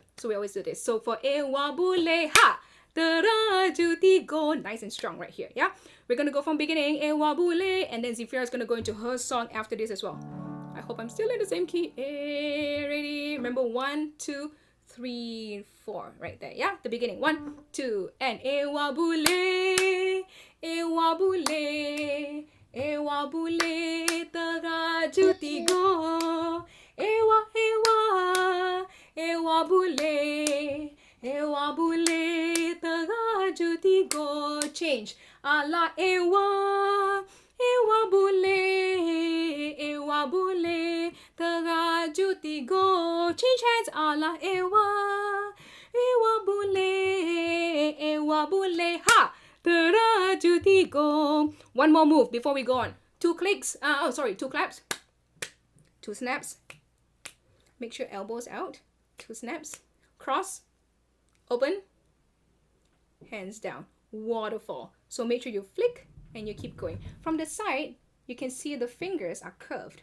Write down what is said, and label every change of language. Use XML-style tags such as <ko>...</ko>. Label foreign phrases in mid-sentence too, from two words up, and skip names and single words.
<en>So we always do this. So for Ewa Bule Ha, Teraju go, nice and strong right here. Yeah, we're gonna go from beginning Ewa Bule, and then Zafira is gonna go into her song after this as well. I hope I'm still in the same key. Ready? Remember 1, 2, 3, 4 right there. Yeah, the beginning 1, 2, and Ewa Bule, Ewa Bule, Ewa Bule, Teraju go, Ewa Ewa, Ewa Bule. Ewa Bule, Teraju go. Change. Ala Ewa, Ewa Bule, Ewa Bule, Teraju go. Change hands. Ala Ewa, Ewa Bule, Ewa Bule. Ha! Teraju go. One more move before we go on. 2 clicks. 2 claps. 2 snaps. Make sure elbows out. 2 snaps. Cross. Open, hands down, waterfall. So make sure you flick and you keep going. From the side, you can see the fingers are curved.</en>